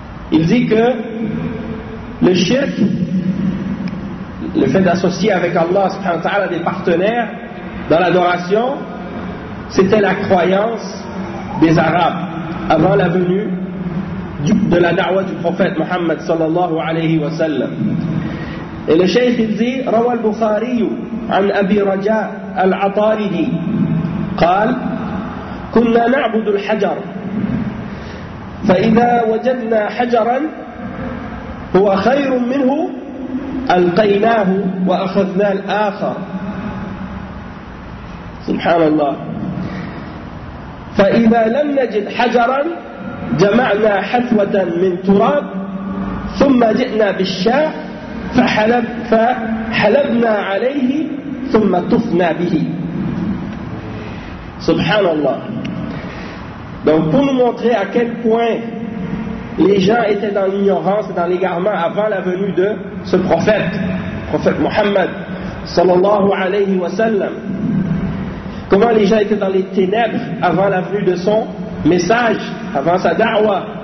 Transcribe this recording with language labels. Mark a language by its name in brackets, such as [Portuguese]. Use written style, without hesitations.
[French] Il dit que le shirk, le fait d'associer avec Allah subhanahu wa ta'ala des partenaires dans l'adoration, c'était la croyance des Arabes avant la venue de la da'wa du prophète Muhammad sallallahu alayhi wa sallam. Et le cheikh il dit: [Arabic] روى البخاري عن أبي رجاء العطاردي قال: كنا نعبد الحجر فإذا وجدنا حجرا هو خير منه ألقيناه وأخذنا الآخر. سبحان الله. فإذا لم نجد حجرا جمعنا حثوة من تراب ثم جئنا بالشاء فحلبنا عليه ثم طفنا به. Subhanallah. [French] Donc pour nous montrer à quel point les gens étaient dans l'ignorance et dans l'égarement avant la venue de ce prophète Muhammad sallallahu alayhi wa sallam, comment les gens étaient dans les ténèbres avant la venue de son message, avant sa da'wa.